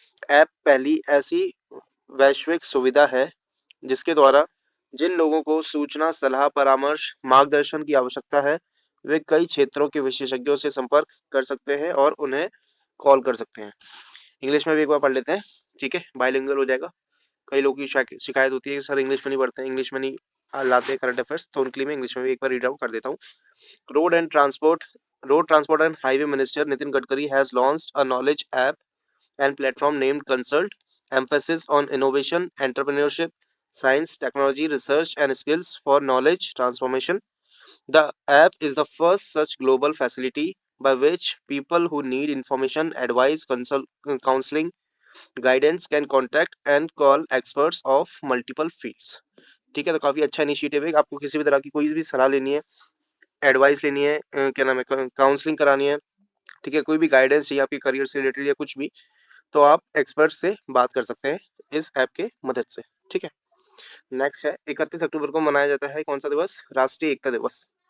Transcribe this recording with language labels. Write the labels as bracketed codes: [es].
[hi] App पहली ऐसी वैश्विक सुविधा है जिसके द्वारा जिन लोगों को सूचना, सलाह, परामर्श, मार्गदर्शन की आवश्यकता है, वे कई क्षेत्रों के विशेषज्ञों से संपर्क कर सकते हैं और उन्हें कॉल कर सकते हैं। इंग्लिश में भी एक बार पढ़ लेते हैं, ठीक है, बाइलिंगुअल हो जाएगा। कई लोगों की शिकायत होती है कि सर इंग्लिश में नहीं पढ़ते हैं, इंग्लिश में नहीं लाते करंट अफेयर्स, तो उनके लिए मैं इंग्लिश में भी एक बार रीड आउट कर देता हूँ। [en] Road and Transport Road Transport and Highway Minister Nitin Gadkari has launched a knowledge app and platform named Consult, emphasis on innovation, entrepreneurship, science, technology, research, and skills for knowledge transformation. The app is the first such global facility by which people who need information, advice, counseling, guidance can contact and call experts of multiple fields. [hi] ठीक है, तो काफी अच्छा initiative है। आपको किसी भी तरह की कोई भी सलाह लेनी है, एडवाइस लेनी है, क्या नाम है, काउंसलिंग करानी है, ठीक है, कोई भी गाइडेंस चाहिए आपके करियर से रिलेटेड या कुछ भी, तो आप एक्सपर्ट से बात कर सकते हैं इस ऐप के मदद से। ठीक है, नेक्स्ट है, 31 अक्टूबर को मनाया जाता है कौन सा दिवस? राष्ट्रीय एकता दिवस।